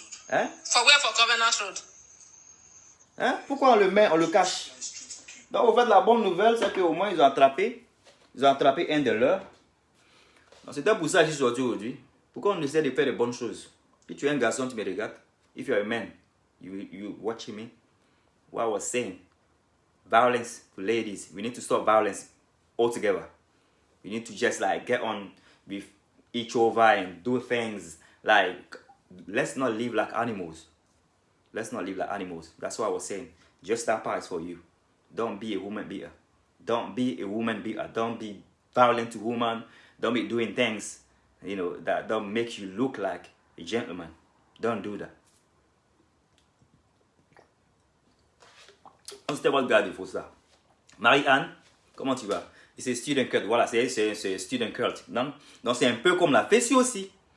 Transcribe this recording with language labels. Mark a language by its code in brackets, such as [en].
[fr] Hein? [en] For Covenant Road. [fr] Hein? Pourquoi on le met, on le cache? Donc, au fait, la bonne nouvelle, c'est qu'au moins, ils ont attrapé un de leurs. C'était pour ça que je suis sorti aujourd'hui. Pourquoi on essaie de faire de bonnes choses? Si tu es un garçon, tu me regardes. [en] If you're a man, you watching me. What I was saying, violence to ladies. We need to stop violence altogether. We need to just like get on with each other and do things like, let's not live like animals. Let's not live like animals. That's what I was saying. Just that part is for you. Don't be a woman beater. Don't be a woman beater. Don't be violent to women. Don't be doing things, that don't make you look like a gentleman. Don't do that. [fr] C'était votre gars, il faut ça. Marie-Anne, comment tu vas? C'est student cult. Voilà, c'est student cult. Donc c'est un peu comme la FESI aussi.